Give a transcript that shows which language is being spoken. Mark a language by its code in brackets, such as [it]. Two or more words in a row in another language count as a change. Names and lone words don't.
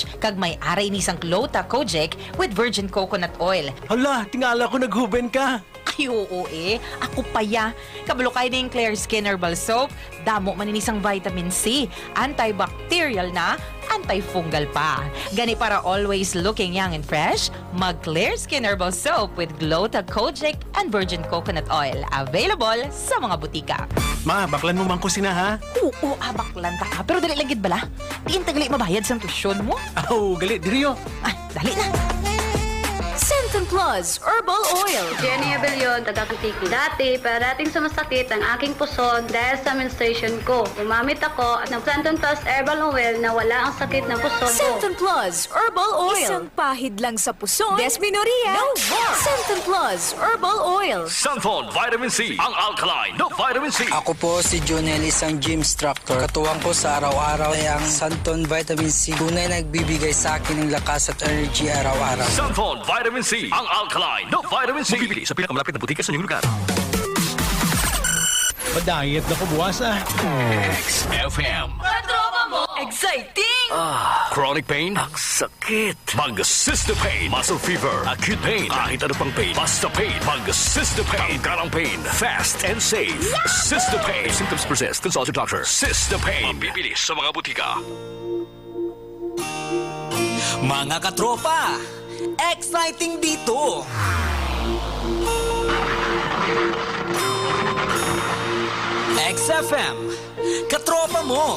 [hil] Kag may aray ni sang 𝐗𝐂𝐈𝐓𝐈𝐍𝐆 [en] with virgin coconut oil. [hil] Hala, tingala ko naghuben ka. Ay, oo Ako paya. Kabalo kayo na yung Clear Skin Herbal Soap. Damo man ni sang vitamin C. Antibacterial na, antifungal pa. Gani para always looking young and fresh, mag Clear Skin Herbal Soap with 𝐗𝐂𝐈𝐓𝐈𝐍𝐆 and virgin coconut oil. Available sa mga butika. Ma, baklan mo man ko sina ha? Oo, baklan ta ka. Pero dali lang gid bala. Diin tagali mabayad sa tusyon mo. Oh, galit diriyo. Dali na. Centum Plus Herbal Oil. Jenny Abellion, taga-Kutiki. [tl] Dati, parating sumasakit ang aking puson dahil sa menstruation ko. Gumamit ako ng Centum Plus Herbal Oil na wala ang sakit ng puson ko. Centum Plus Herbal Oil. Isang pahid lang sa puson. Desmenoria. No more. Centum Plus Herbal Oil. Santon Vitamin C, ang alkaline no vitamin C. Ako po si Jonel, isang gym instructor. Katuwang ko sa araw-araw ay ang Santon Vitamin C. Tunay nagbibigay sa akin ng lakas at energy araw-araw. Santon Vitamin C, ang alkaline no vitamin C. Mabibili sa pinakamalapit na butika sa inyong lugar. [hil] Madayat na ko buwas XFM. Exciting! [en] Chronic pain? [tl] Ang sakit. Mag-Cysta Pain. [en] Muscle fever. Acute pain. [tl] Kahit ano pang pain. Basta pain. Mag-Cysta Pain. Tanggalang pain. [en] Fast and safe. [tl] Cysta Pain. [en] If symptoms persist, consult your doctor. Cysta Pain. [tl] Mabibili sa mga butika. Mga katropa, exciting dito! XFM, katropa mo!